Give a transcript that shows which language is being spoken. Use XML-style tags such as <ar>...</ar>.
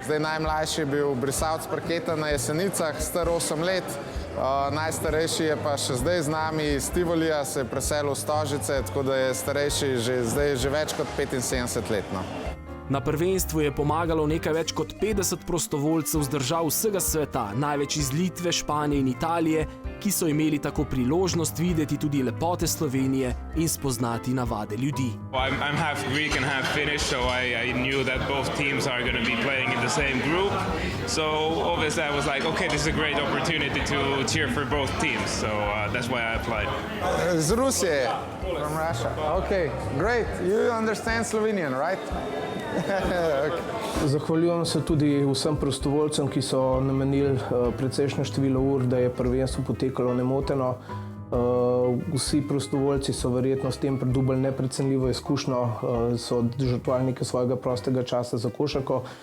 <sl>Zdaj najmlajši je bil brisalec parketa na Jesenicah, star 8 let, najstarejši je pa še zdaj z nami iz Tivolija, se je preselil v Stožice, tako da je starejši zdaj že več kot 75 let. Na prvenstvu je pomagalo nekaj več kot 50 prostovoljcev z držav vsega sveta, največ iz Litve, Španije in Italije, ki so imeli tako priložnost videti tudi lepote Slovenije in spoznati navade ljudi.</sl> <en>I'm half Greek and half Finnish, so I knew that both teams are going to be playing in the same group. So obviously I was like, okay, this is a great opportunity to cheer for both teams. So that's why I applied.</en> <sl>Z Rusije.</sl> <en>From Russia. Okay, great. You understand Slovenian, right?</en> <sl>Zahvaljujem se tudi vsem prostovoljcem, ki so namenili precejšnje število ur, da je prvenstvo potekalo nemoteno. Vsi prostovoljci so verjetno s tem pridobili neprecenljivo izkušnjo, so žrtvovali nekaj svojega prostega časa za košarko.</sl>